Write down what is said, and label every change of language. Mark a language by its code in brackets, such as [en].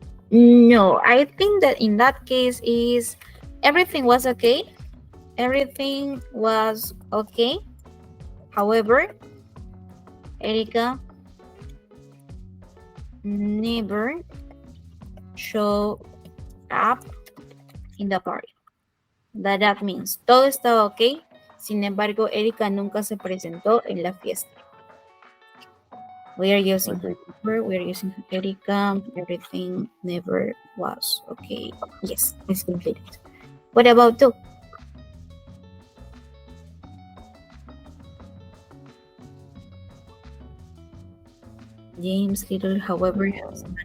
[en] no, I think that in that case is everything was okay. Everything was okay. However, Erika never showed up in the party. That means [es] todo estaba ok. Sin embargo, Erika nunca se presentó en la fiesta. [en] We are using Okay. her. We are using Erika. Everything never was okay. Yes, it's completed. What about two? James Little, however, has